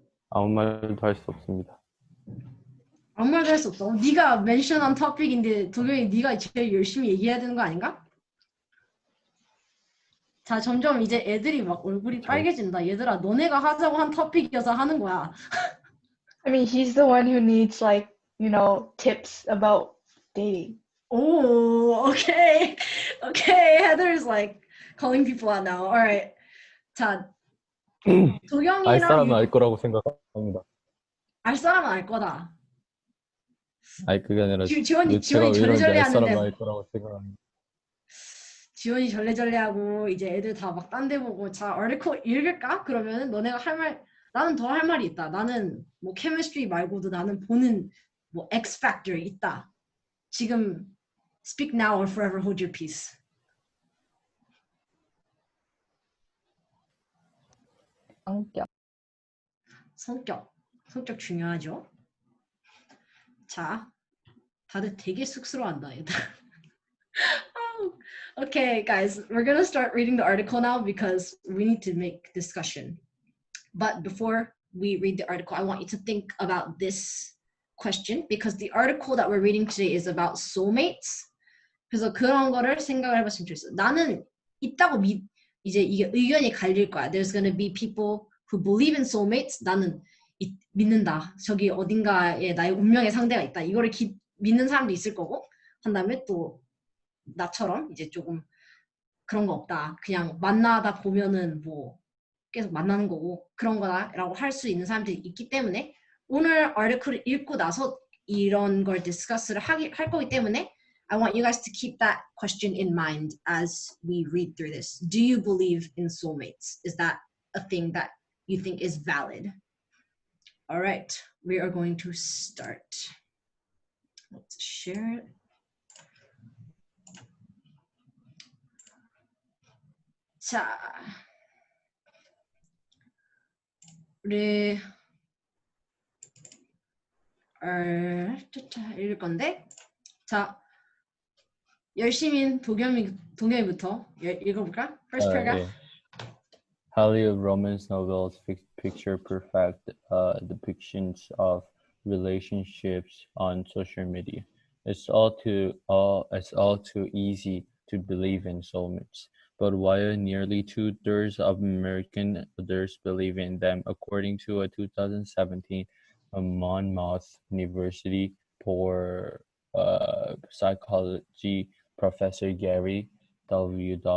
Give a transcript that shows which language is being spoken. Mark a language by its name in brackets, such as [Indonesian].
[Korean] 아무 말도 할 수 없습니다. 아무 말도 할 수 없어. 네가 멘션한 토픽인데 도경이 네가 제일 열심히 얘기해야 되는 거 아닌가? 자, 점점 이제 애들이 막 얼굴이 빨개진다. 얘들아, 너네가 하자고 한 토픽이어서 하는 거야. [English] I mean, he's the one who needs, like, you know, tips about dating. Oh, okay. Okay, Heather's like calling people out now. All right. [Korean] 자, 도경이랑 알 사람은 알 거라고 생각합니다. 알 사람은 알 거다. 아니 그게 아니라 지원이 제가 왜 이러는지 절레절레 알 사람은 하는데 알 거라고 생각합니다. 지원이 절레절레하고 이제 애들 다 막 딴 데 보고 자, 아티클 읽을까? 그러면은 너네가 할 말, 나는 더 할 말이 있다. 나는 뭐 케미스트리 말고도 나는 보는 뭐 X factor 있다. 지금 [English] speak now or forever hold your peace. [Korean] 성격 중요하죠. 자, 다들 되게 쑥스러워한다 얘들. [English] Okay, guys, we're gonna start reading the article now because we need to make discussion. But before we read the article, I want you to think about this question because the article that we're reading today is about soulmates. [Korean] 그래서 그런 거를 생각을 해봤으면 좋겠어. 나는 있다고 이제 이게 의견이 갈릴 거야. [English] There's gonna be people who believe in soulmates. [Korean] 나는 믿는다. 저기 어딘가에 나의 운명의 상대가 있다. 이거를 믿는 사람도 있을 거고 한 다음에 또 나처럼 이제 조금 그런 거 없다. 그냥 만나다 보면은 뭐 계속 만나는 거고 그런 거다라고 할 수 있는 사람들이 있기 때문에 오늘 아티클을 읽고 나서 이런 걸 디스커스를 할 거기 때문에 [English] I want you guys to keep that question in mind as we read through this. Do you believe in soulmates? Is that a thing that you think is valid? All right, we are going to start. Let's share it. [Korean] 자, 우리 읽을 건데, 자, 열심히 동엽이부터 읽어볼까? [English] First paragraph. Yeah. Hollywood romance novels picture perfect depictions of relationships on social media. It's all too easy to believe in soulmates. But while nearly 2/3 of American adults believe in them, according to a 2017 Monmouth University psychology professor Gary W.